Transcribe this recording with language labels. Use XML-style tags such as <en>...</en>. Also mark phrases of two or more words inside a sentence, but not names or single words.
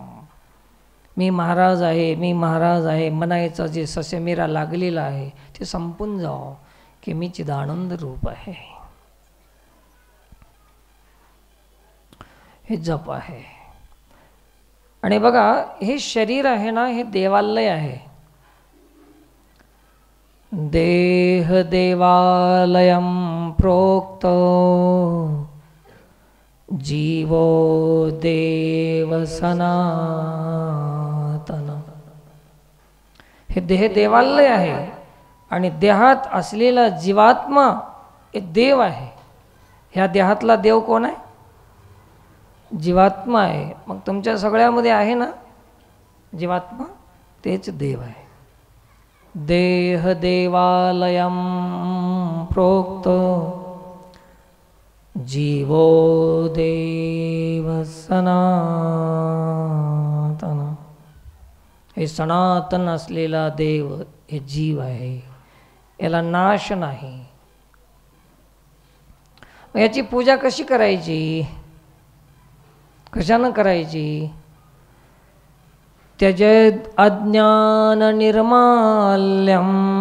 <mr>मी महाराज आहे, मी महाराज आहे म्हणायचं जे ससेमिरा लागलेला आहे ते संपून जावं की मी चिदानंद रूप आहे. हे जप आहे. आणि बघा, हे शरीर आहे ना, हे देवालय आहे.</mr> <sa>देह देवालयम प्रोक्त जीवो देव सनातन.</sa> <mr>हे देह देवालय आहे आणि देहात असलेला जीवात्मा हे देव आहे. ह्या देहातला देव कोण आहे? जीवात्मा आहे. मग तुमच्या सगळ्यामध्ये आहे ना जीवात्मा, तेच देव आहे.</mr> <sa>देह देवालयम प्रोक्त जीवो देव सनातन.</sa> <mr>हे सनातन असलेला देव हे जीव आहे, याला नाश नाही. याची पूजा कशी करायची? कशानं करायची?</mr> <sa>त्यजेद अज्ञान निर्माल्यम.</sa>